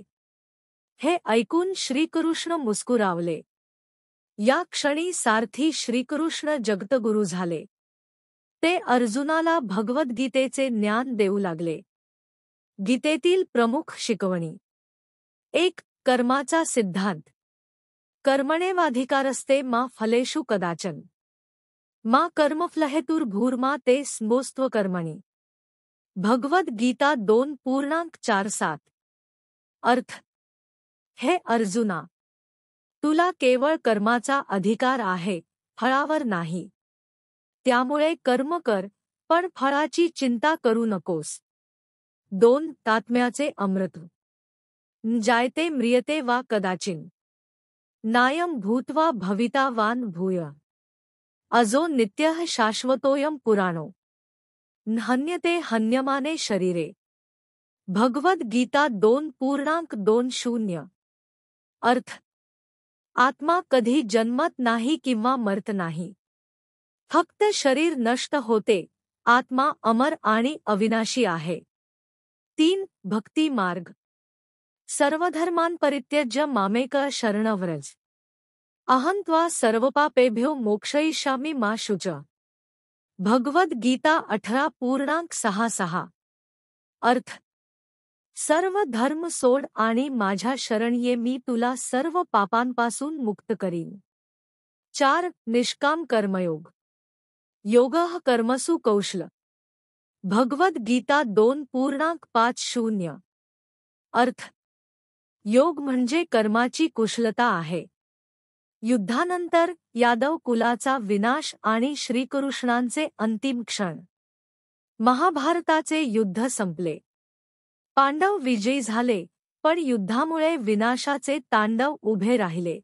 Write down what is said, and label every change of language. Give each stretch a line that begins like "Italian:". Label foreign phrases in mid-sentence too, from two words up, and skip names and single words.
Marathi: हे ऐकून श्रीकृष्ण मुस्कुरावले. या क्षणी सारथी श्रीकृष्ण जगतगुरु झाले. ते अर्जुनाला भगवद्गीतेचे ज्ञान देऊ लागले. गीतेतील प्रमुख शिकवणी. 1. कर्माचा सिद्धांत.
Sanskrit: कर्मणेवाधिकारस्ते मा फलेषु कदाचन. मा कर्मफलहेतुर्भूर्मा ते स्मोस्त्वकर्मणि.
Marathi: भगवद्गीता 2:47. अर्थ: हे अर्जुना, तुला केवळ कर्माचा अधिकार आहे, फळावर नाही. त्यामुळे कर्म कर, पण फळाची चिंता करू नकोस. 2. तात्म्याचे अमृत.
Sanskrit: न जायते म्रियते वा कदाचिन. नायं भूत्वा भवितावान् भूय अजो नित्यः शाश्वतोऽयं पुराणो हन्यते हन्यमाने शरीरे।
Marathi: भगवद गीता 2.20 अर्थ आत्मा कधी जन्मत नाही किंवा मरत नाही, फक्त शरीर नष्ट होते, आत्मा अमर आणि अविनाशी आहे। 3. भक्ती मार्ग।
Sanskrit: सर्वधर्मान् परित्यज्य मामेकः शरणं व्रज अहं त्वा सर्वपापेभ्यो मोक्षयिष्यामि मा शुच।
Marathi: भगवद गीता 18.66 अर्थ सर्व धर्म सोड आणि माझ्या शरण ये, मी तुला सर्व पापांपासून मुक्त करीन।
Sanskrit: 4. निष्काम कर्मयोग। योगः कर्मसु कौशल।
Marathi: भगवद गीता 2.50 अर्थ योग म्हणजे कर्माची कुशलता आहे। युद्धानंतर यादव कुलाचा विनाश आणि श्रीकृष्णांचे अंतिम क्षण। महाभारताचे युद्ध संपले, पांडव विजयी झाले, पण युद्धामुळे विनाशाचे तांडव उभे राहिले।